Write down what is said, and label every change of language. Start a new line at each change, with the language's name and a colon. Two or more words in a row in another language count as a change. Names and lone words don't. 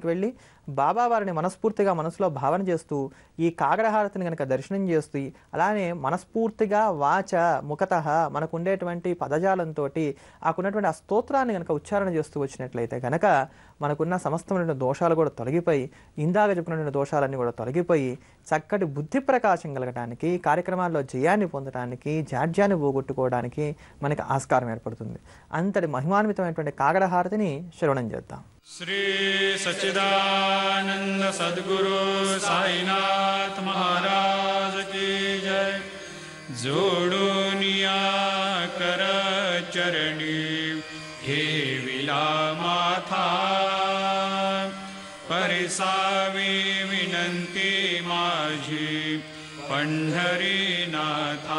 Telugu: వెళ్ళి బాబావారిని మనస్ఫూర్తిగా మనసులో భావన చేస్తూ ఈ కాగడహారతిని కనుక దర్శనం చేస్తూ అలానే మనస్ఫూర్తిగా వాచ ముఖతః మనకు ఉండేటువంటి పదజాలంతో ఆకున్నటువంటి ఆ స్తోత్రాన్ని కనుక ఉచ్చారణ చేస్తూ వచ్చినట్లయితే కనుక మనకున్న సమస్తమైన దోషాలు కూడా తొలగిపోయి ఇందాక చెప్పినటువంటి దోషాలన్నీ కూడా తొలగిపోయి చక్కటి బుద్ధి ప్రకాశం కలగడానికి కార్యక్రమాల్లో జయాన్ని పొందడానికి జాడ్యాన్ని పోగొట్టుకోవడానికి మనకి ఆస్కారం ఏర్పడుతుంది. అంతటి మహిమాన్వితమైనటువంటి కాగడహారతిని శ్రవణం చేద్దాం.
Marathi: श्री सच्चिदानंद सद्गुरु साईनाथ महाराज की जय. जोडूनिया कर चरणी ठेविला माथा परिसावी विनंती माझी पंढरीनाथा.